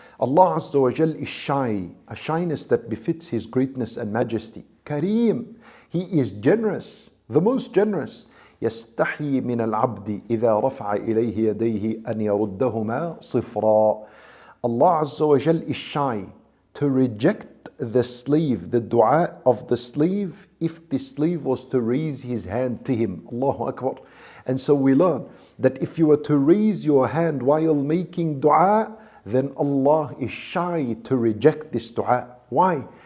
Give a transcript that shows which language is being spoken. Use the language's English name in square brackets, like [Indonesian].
[English] Allah Azza wa Jal is shy, a shyness that befits His greatness and majesty. Kareem, He is generous, the most generous. [Arabic] يستحي من العبد إذا رفع إليه يديه أن يردهما صفرا. [English] Allah Azza wa Jal is shy to reject the slave, the dua of the slave, if the slave was to raise his hand to him. Allahu Akbar. And so we learn that if you were to raise your hand while making dua, then Allah is shy to reject this dua. Why?